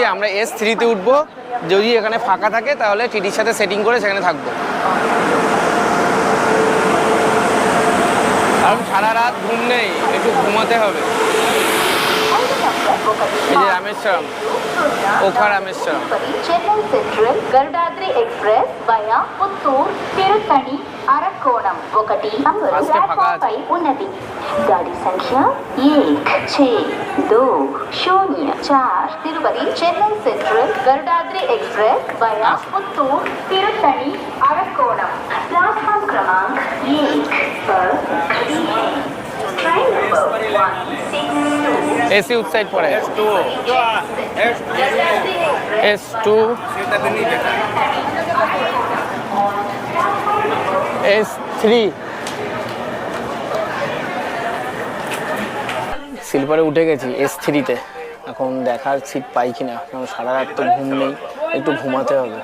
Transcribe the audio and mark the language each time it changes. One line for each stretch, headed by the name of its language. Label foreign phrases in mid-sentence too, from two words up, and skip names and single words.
Bangla: আমরা S3-তে উঠবো, যদি এখানে ফাঁকা থাকে তাহলে টিটির সাথে সেটিং করে সেখানে থাকবো, কারণ সারা রাত ঘুম নেই, একটু ঘুমাতে হবে। এই যে রামেশ্বরম, ওখা রামেশ্বরম।
Telugu: చెన్నై సెంట్రల్ గరుడాద్రి ఎక్స్ప్రెస్ వయా పుత్తూర్ తిరుత్తణి అరక్కోణం 1 నంబర్ ప్లాట్ఫామ్ పై ఉన్నది.
Hindi: गाड़ी संख्या 162004 తిరుపతి చెన్నై సెంట్రల్ గరుడాద్రి ఎక్స్ప్రెస్ వయా పుత్తూర్ తిరుత్తణి అరక్కోణం प्लेटफॉर्म क्रमांक 1 पर खड़ी है. ट्रेन नंबर 162 एसी उस साइड पर है। S2 S3
Bangla: স্লিপারে উঠে গেছি S3-তে। এখন দেখার সিট পাই কিনা, কারণ সারা রাত তো ঘুম নেই, একটু ঘুমাতে হবে।